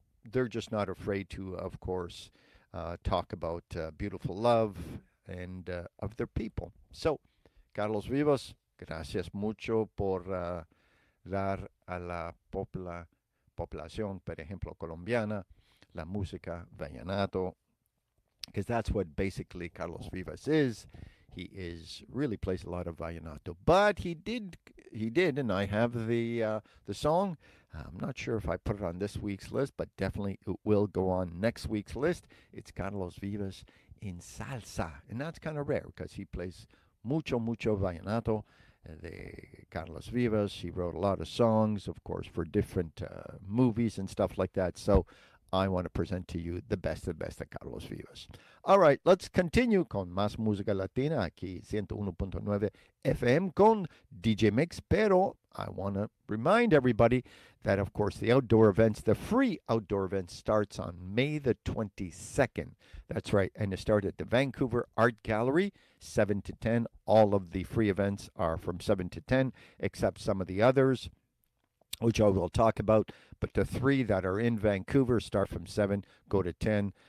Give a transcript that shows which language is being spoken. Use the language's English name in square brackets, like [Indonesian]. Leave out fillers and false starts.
[English] They're just not afraid to, of course, talk about beautiful love and of their people. [Spanish] So, Carlos Vives, gracias mucho por dar a la población, por ejemplo, colombiana, la música vallenato, [English] because that's what basically Carlos Vives is. He is really plays a lot of vallenato, but he did, and I have the song. I'm not sure if I put it on this week's list, but definitely it will go on next week's list. It's Carlos Vives in salsa, and that's kind of rare because he plays [Spanish] mucho [English] vallenato. The Carlos Vives, he wrote a lot of songs, of course, for different movies and stuff like that. So I want to present to you the best of the best of Carlos Vives. All right, let's continue [Spanish] con más música latina aquí, 101.9 FM con DJ Mix. Pero [English] I want to remind everybody that, of course, the free outdoor event starts on May the 22nd. That's right, and it starts at the Vancouver Art Gallery, 7 to 10. All of the free events are from 7 to 10, except some of the others, which I will talk about, but the three that are in Vancouver start from 7, go to 10.